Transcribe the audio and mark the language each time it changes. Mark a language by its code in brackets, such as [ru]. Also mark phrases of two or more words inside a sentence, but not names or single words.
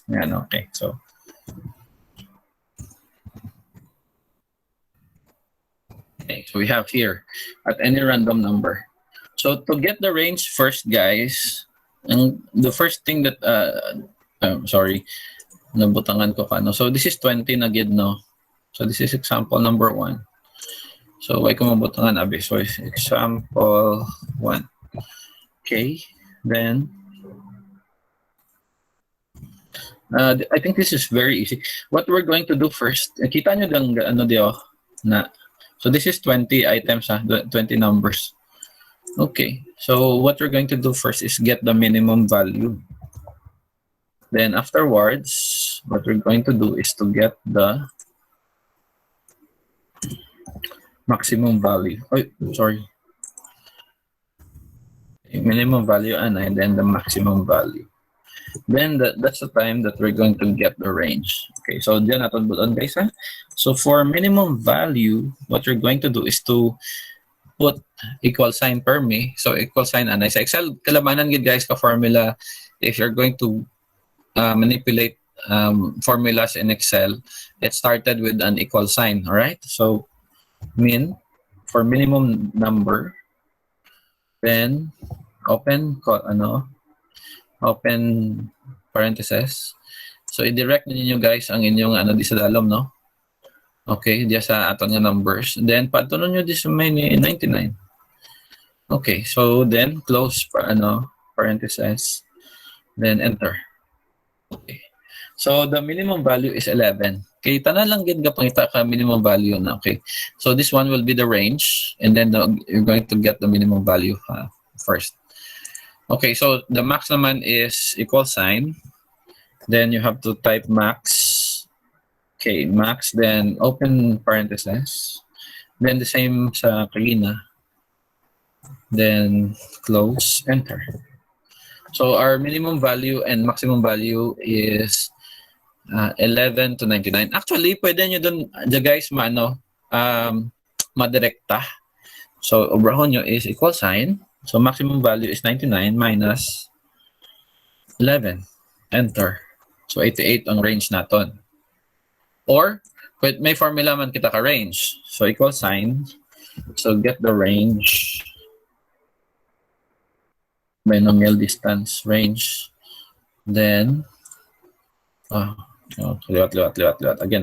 [en] Yan, okay. So we have here at any random number. So to get the range first, guys, and the first thing that sorry, [hil] nabutangan ko kano. [en] So this is 20 [hil] na gid, [en] no? So this is example number 1. So why [hil] ko mabutangan abi? [en] So example 1. Okay, then I think this is very easy. What we're going to do first, [hil] kita nyo lang ano diyo na. [en] So this is 20 items, 20 numbers. Okay, so what we're going to do first is get the minimum value. Then afterwards, what we're going to do is to get the maximum value. Oh, sorry. Minimum value and then the maximum value. Then that's the time that we're going to get the range. Okay, so [hil] dyan natin buton, guys. [en] So for minimum value, what you're going to do is to put equal sign per me. So equal sign anay. [hil] Sa Excel, kalamanan gid guys ka formula. [en] If you're going to manipulate formulas in Excel, it started with an equal sign. All right. So min for minimum number, then open parentheses. [hil] So i-direct ninyo guys ang inyong di sa dalom, no? Okay, diya sa aton nga numbers. Then patunon nyo di sa may 99. [en] Okay, so then close parentheses. Then enter. Okay. So the minimum value is 11. [hil] Okay, tanan lang gid pangita ka [en] minimum value [hil] na. [en] Okay. So this one will be the range, and then you're going to get the minimum value first. Okay, so the max naman is equal sign. Then you have to type max. Okay, max, then open parentheses. Then the same [tl] sa kanina. [en] Then close, enter. So our minimum value and maximum value is 11 to 99. Actually, [hil] pwede nyo dun, guys, madirekta. So, obrahon nyo is equal sign. [en] So, maximum value is 99 minus 11. Enter. So, [hil] 88 ang range naton. Or, may formula man kita ka range. [en] So, equal sign. So, get the range. Binomial distance range. Then, liwat. Again.